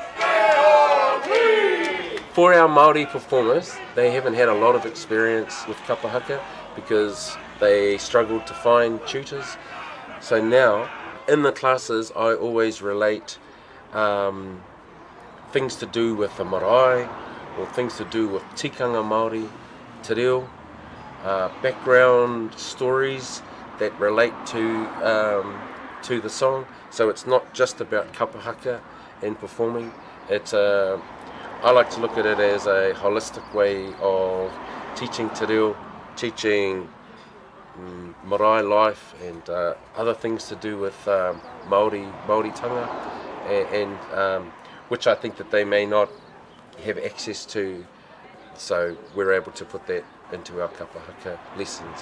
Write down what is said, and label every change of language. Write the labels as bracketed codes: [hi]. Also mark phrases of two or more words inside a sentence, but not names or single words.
[en] For our Maori performers, they haven't had a lot of experience with [mi] Kapa Haka [en] because they struggled to find tutors. So now, in the classes, I always relate things to do with the marae, or things to do with [mi] tikanga Māori, te reo, [en] background stories that relate to the song. So it's not just about [mi] Kapa Haka [en] and performing. It's I like to look at it as a holistic way of teaching [mi] te reo, [en] teaching marae life and other things to do with Māoritanga, and which I think that they may not have access to, so we're able to put that into our [mi] Kapa Haka [en] lessons.